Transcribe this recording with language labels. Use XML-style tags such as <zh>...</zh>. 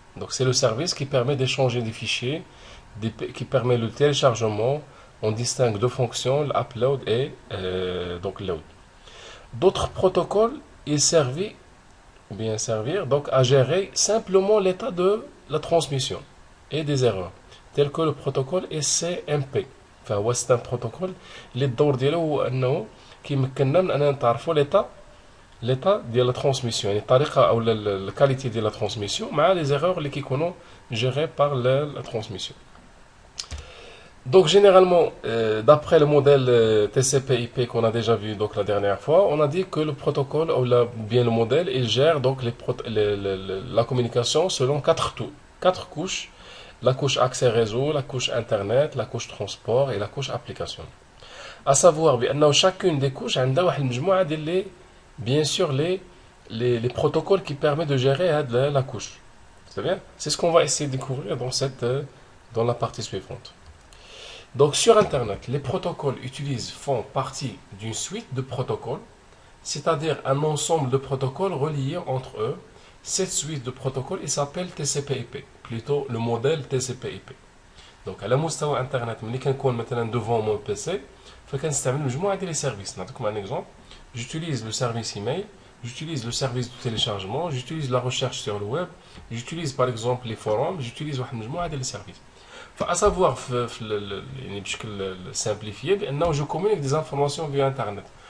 <fr>Donc c'est le service qui permet d'échanger des fichiers, qui permet le téléchargement. On distingue deux fonctions, l'upload et donc load. D'autres protocoles, ils servent bien servir donc à gérer simplement l'état de la transmission et des erreurs, tel que le protocole SCMP.</fr> <ar>فهو</ar> <fr>c'est un protocole</fr> <ar>اللي الدور ديالو هو انه كيمكننا من اننا نتعرفوا l'état ديال la transmission يعني الطريقه او</ar> <fr>la qualité</fr> <ar>ديال la transmission مع</ar> <fr>les erreurs</fr> <ar>اللي كيكونوا</ar> <fr>gérées par la transmission. Donc généralement, d'après le modèle TCP/IP qu'on a déjà vu donc la dernière fois, on a dit que le protocole ou bien le modèle, il gère donc la communication selon quatre couches. La couche accès réseau, la couche internet, la couche transport et la couche application. À savoir</fr> <ar>بأنه</ar> <fr>chacune des couches</fr> <ar>عندها واحد المجموعة ديال</ar> <fr>bien sûr les protocoles qui permettent de gérer la couche. C'est bien? C'est ce qu'on va essayer de découvrir dans la partie suivante. Donc sur Internet, les protocoles font partie d'une suite de protocoles, c'est-à-dire un ensemble de protocoles reliés entre eux. Cette suite de protocoles s'appelle TCP/IP, plutôt le modèle TCP/IP.</fr> <ar>Donc على مستوى Internet, ملي كنكون مثلا</ar> <fr>devant mon PC,</fr> <ar>فكنستعمل مجموعة ديال</ar> <fr>les services.</fr> <ar>نعطيكم</ar> <fr>un exemple. J'utilise le service email, j'utilise le service de téléchargement, j'utilise la recherche sur le web, j'utilise par exemple les forums, j'utilise</fr> <ar>واحد المجموعة ديال</ar> <fr>les services. À savoir,</fr> <ar>بشكل</ar> <fr>simplifié,</fr> <ar>بأنه</ar> <fr>je communique des informations via Internet.</fr>